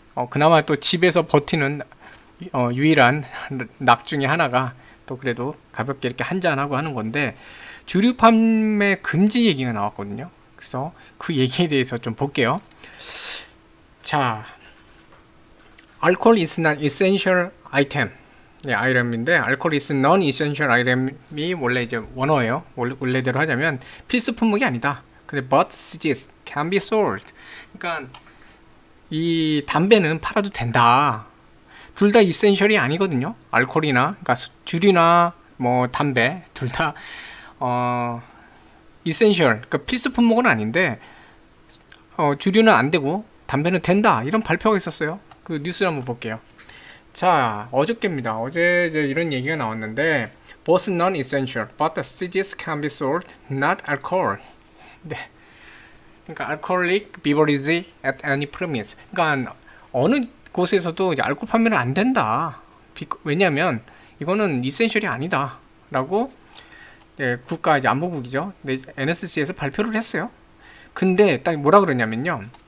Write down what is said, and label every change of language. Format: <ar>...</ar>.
<ko>그나마 또 집에서 버티는 유일한 낙 중에 하나가 또 그래도 가볍게 이렇게 한잔하고 하는 건데 주류 판매 금지 얘기가 나왔거든요. 그래서 그 얘기에 대해서 좀 볼게요. 자,</ko> <en>alcohol is not essential item.</en> <ko>네, 아이템인데</ko> <en>alcohol is non-essential item</en> <ko>이 원래 이제 원어예요. 원래대로 하자면 필수 품목이 아니다. 근데</ko> <en>but cigarettes can be sold.</en> <ko>그러니까 이 담배는 팔아도 된다. 둘 다 essential이 아니거든요. 알코올이나 그러니까 주류나 뭐 담배 둘 다 essential, 그러니까 필수 품목은 아닌데 주류는 안 되고 담배는 된다. 이런 발표가 있었어요. 그 뉴스를 한번 볼게요. 자, 어저께입니다. 어제 이제 이런 얘기가 나왔는데</ko> <en>both non-essential, but the cigarettes can be sold, not alcohol. 네.</en> <ko>그러니까</ko> <en>alcoholic beverage at any premise.</en> <ko>그러니까 어느 곳에서도 이제 알코올 판매는 안 된다. 왜냐하면 이거는 이센셜이 아니다. 라고 국가 이제 안보국이죠. NSC에서 발표를 했어요. 근데 딱 뭐라 그러냐면요.</ko>